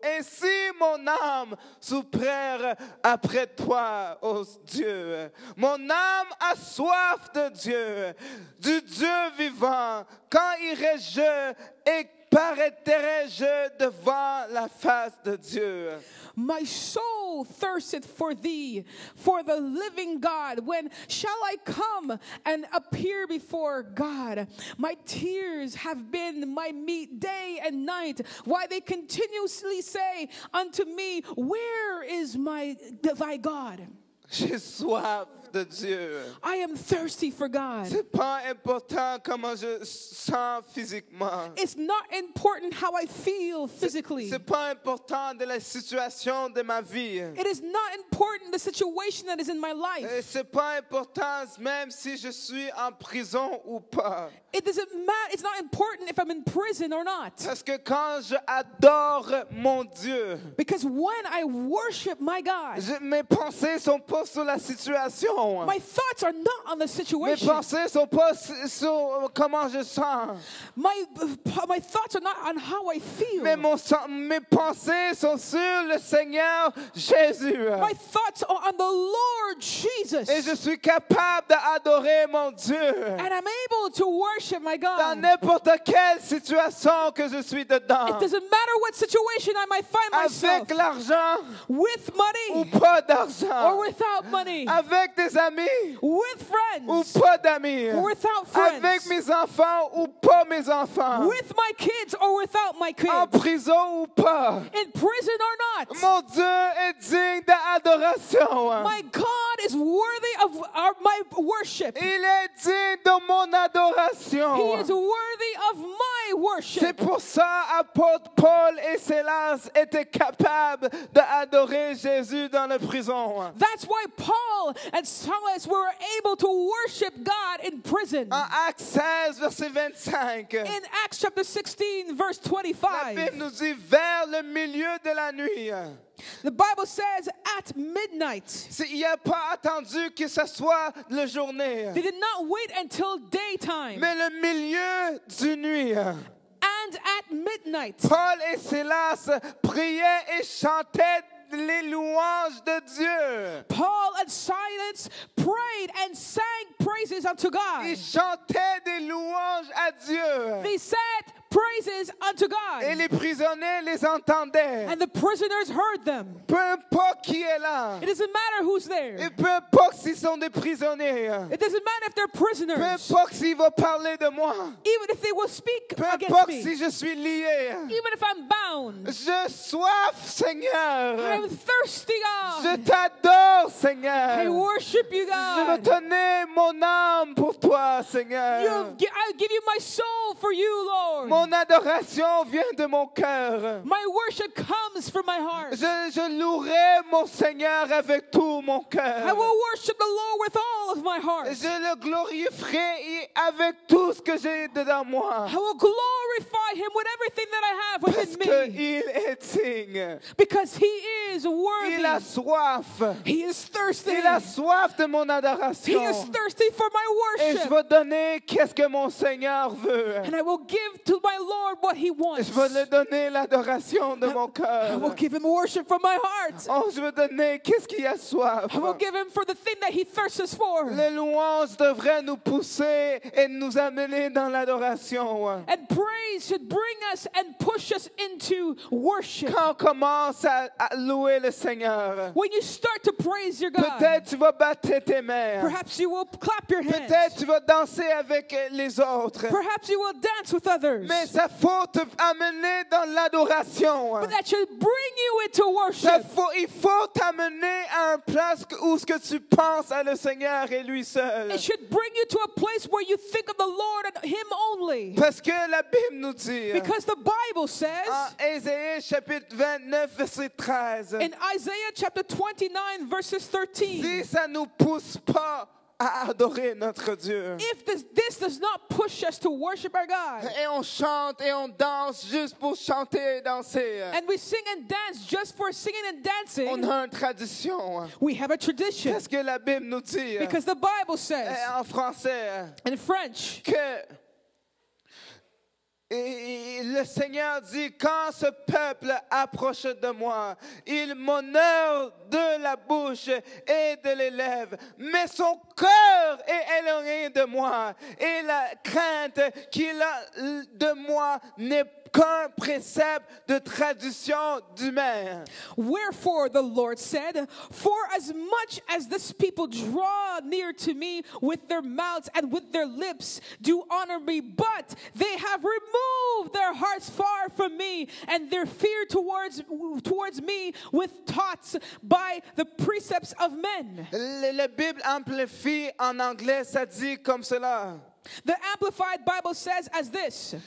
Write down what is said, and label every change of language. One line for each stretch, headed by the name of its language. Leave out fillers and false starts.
French: Ainsi mon âme soupire après toi, ô Dieu. Mon âme a soif de Dieu, du Dieu vivant. Quand irai-je et paraîtrai-je devant la face de Dieu?
English: My soul thirsteth for thee, for the living God. When shall I come and appear before God? My tears have been my meat day and night, while they continuously say unto me, where is thy God?
French: J'ai soif de Dieu.
English: I am thirsty for God.
French: C'est pas important comment je sens physiquement.
English: It's not important how I feel physically.
French: C'est pas important de la situation de ma vie.
English: It is not important the situation that is in my life.
French: Et c'est pas important même si je suis en prison ou pas.
English: It doesn't matter. It's not important if I'm in prison or not.
French: Parce que quand je adore mon Dieu,
English: Because when I worship my God,
French: mes pensées sont pas sur la situation.
English: my thoughts are not on the
French: Mes
English: situation.
French: pensées sont pas sur comment je sens.
English: My thoughts are not on how I feel.
French: Mais mes pensées sont sur le Seigneur Jésus.
English: My thoughts are on the Lord Jesus.
French: Et je suis capable d'adorer mon Dieu.
English: And I'm able to worship my
French: Dans
English: God.
French: n'importe quelle situation que je suis dedans.
English: It doesn't matter what situation I might find myself,
French: Avec l'argent
English: with
French: ou
English: money
French: pas d'argent.
English: or without money,
French: Avec des amis
English: with
French: ou
English: friends
French: pas d'amis.
English: or without friends,
French: Avec mes enfants ou pas mes enfants.
English: with my kids or without my
French: En
English: kids,
French: prison ou pas.
English: in prison or not.
French: Mon Dieu est digne d'adoration.
English: My God is worthy of my worship.
French: Il est digne de mon adoration.
English: He is worthy of my
French: C'est
English: worship.
French: pour ça apôtre Paul et Silas étaient capables d'adorer Jésus dans la prison.
English: That's why Paul and Silas were able to worship God in prison.
French: En Actes 16, verset 25,
English: In Acts chapter 16, verse
French: la
English: 25,
French: Bible nous dit vers le milieu de la nuit.
English: the Bible says at midnight.
French: Il n'a pas attendu que ce soit la journée,
English: They did not wait until daytime.
French: mais le milieu du nuit.
English: And at midnight,
French: Paul et Silas priaient et chantaient les louanges de Dieu.
English: Paul and Silas prayed and sang praises unto God.
French: Ils chantaient des louanges à Dieu.
English: They said praises unto
French: Et
English: God.
French: les prisonniers les entendaient.
English: And the prisoners heard them.
French: Peu importe qui est là.
English: It doesn't matter who's there.
French: Et peu importe s'ils sont des prisonniers.
English: It doesn't matter if they're
French: Peu
English: prisoners.
French: importe s'ils vont parler de moi.
English: Even if they will speak
French: Peu
English: against
French: importe
English: me.
French: si je suis lié.
English: Even if I'm bound.
French: Je soif, Seigneur.
English: I'm thirsty,
French: Je
English: God.
French: t'adore,
English: I
French: Seigneur.
English: worship you,
French: Je veux
English: God.
French: donner mon âme pour toi, Seigneur.
English: I give you my soul for you, Lord.
French: Mon Mon adoration vient de mon cœur.
English: My worship comes from my heart.
French: Je louerai mon Seigneur avec tout mon
English: I
French: cœur.
English: will worship the Lord with all of my heart.
French: Je le glorifierai avec tout ce que j'ai dedans moi.
English: I will glorify him with everything that I have
French: Parce
English: within me.
French: qu'il est digne.
English: Because he is worthy.
French: Il a soif.
English: He is thirsty.
French: Il a soif de mon
English: He
French: adoration.
English: is thirsty for my
French: Et je
English: worship.
French: vais donner qu'est-ce que mon Seigneur veut.
English: And I will give to my Lord what he wants.
French: Je vais lui donner l'adoration de mon
English: I
French: cœur.
English: will give him worship from my heart.
French: Oh, je vais donner qu'est-ce qu'il a soif.
English: I will give him for the thing that he thirsts for.
French: Les louanges devraient nous pousser et nous amener dans l'adoration.
English: And praise should bring us and push us into worship.
French: Quand on commence à louer le Seigneur,
English: When you start to praise your God,
French: peut-être tu vas battre tes mains.
English: perhaps you will clap your
French: Peut-être
English: hands.
French: tu vas danser avec les autres.
English: Perhaps you will dance with others.
French: Mais ça faut te amener dans l'adoration.
English: But that should bring you into worship.
French: Il faut t'amener à une place où ce que tu penses à le Seigneur et lui seul.
English: It should bring you to a place where you think of the Lord and him only.
French: Parce que la Bible nous dit,
English: Because the Bible says
French: en Ésaïe chapitre 29, verset 13,
English: in Isaiah chapter 29 verses 13,
French: si ça ne nous pousse pas à adorer notre Dieu,
English: if this does not push us to worship our God,
French: et on chante et on danse juste pour chanter et danser,
English: and we sing and dance just for singing and dancing,
French: on a une tradition.
English: we have a tradition.
French: Qu'est-ce que la Bible nous dit
English: Because the Bible says
French: en français?
English: in French
French: Que et le Seigneur dit, quand ce peuple approche de moi, il m'honore de la bouche et de les lèvres, mais son cœur est éloigné de moi, et la crainte qu'il a de moi n'est qu'un précepte de tradition d'humain.
English: Wherefore the Lord said, for as much as this people draw near to me with their mouths and with their lips do honor me, but they have removed their hearts far from me, and their fear towards me with thoughts by the precepts of men.
French: La Bible amplifie en anglais, ça dit comme cela.
English: The Amplified Bible says as this.